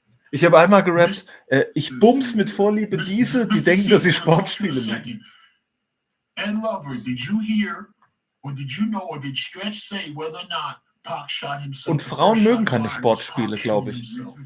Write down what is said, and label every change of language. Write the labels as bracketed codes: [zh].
[de] Ich habe einmal gerappt, ich bums mit Vorliebe diese, die denken, dass ich Sport spiele. [en] And Lover, did you hear, or did you know, or did Stretch say whether or not Pac shot himself? [de] Und Frauen mögen keine Sportspiele, glaube ich.